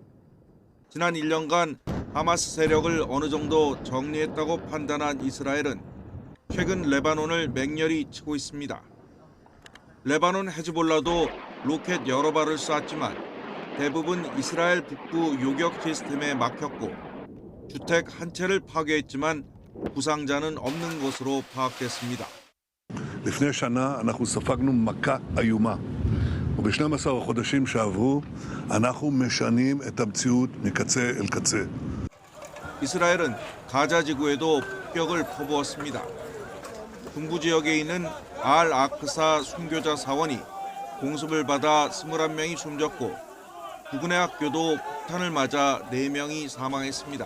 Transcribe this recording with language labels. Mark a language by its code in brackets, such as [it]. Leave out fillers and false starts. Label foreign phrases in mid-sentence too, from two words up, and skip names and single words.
[ko] 지난 1년간 하마스 세력을 어느 정도 정리했다고 판단한 이스라엘은 최근 레바논을 맹렬히 치고 있습니다. 레바논 헤즈볼라도 로켓 여러 발을 쐈지만 대부분 이스라엘 북부 요격 시스템에 막혔고 주택 한 채를 파괴했지만 부상자는 없는 것으로 파악됐습니다. [he] לפני שנה אנחנו ספגנו מכה איומה. וב-12 החודשים שעברו אנחנו משנים את המציאות מקצה אל קצה. [ko] 이스라엘은 가자 지구에도 폭격을 퍼부었습니다. 동부 지역에 있는 알 아크사 순교자 사원이 공습을 받아 21명이 숨졌고 부근의 학교도 폭탄을 맞아 4명이 사망했습니다.